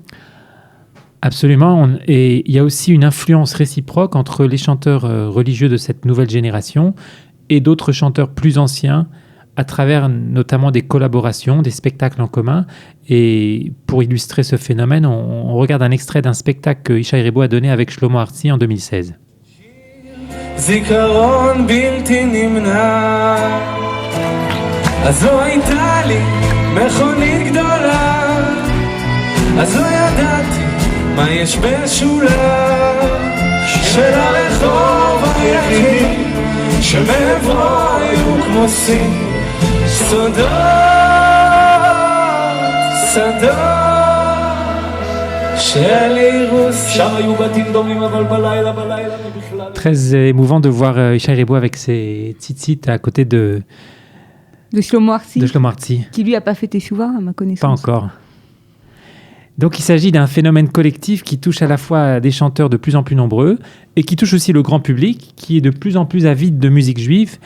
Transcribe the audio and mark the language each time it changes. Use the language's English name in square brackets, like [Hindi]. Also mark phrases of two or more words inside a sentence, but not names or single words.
[French] Absolument, et il y a aussi une influence réciproque entre les chanteurs religieux de cette nouvelle génération et d'autres chanteurs plus anciens à travers notamment des collaborations, des spectacles en commun. Et pour illustrer ce phénomène, on regarde un extrait d'un spectacle que Ishaï Ribo a donné avec Shlomo Artzi en 2016. [Hebrew] זיכרון בלתי נמנע אז לא הייתה לי מכונית גדולה אז לא ידעתי מה יש בשולה של הרחוב היחיד שמעברו היו כמו סין סודות של אירוסין שם היו בתים דומים אבל בלילה בכלל. [French] Très émouvant de voir Ishaï Ribo avec ses tzitzit à côté de Shlomo Artzi, Shlomo Artzi. qui lui a pas fait teshuva à ma connaissance. Pas encore. Donc il s'agit d'un phénomène collectif qui touche à la fois des chanteurs de plus en plus nombreux et qui touche aussi le grand public qui est de plus en plus avide de musique juive.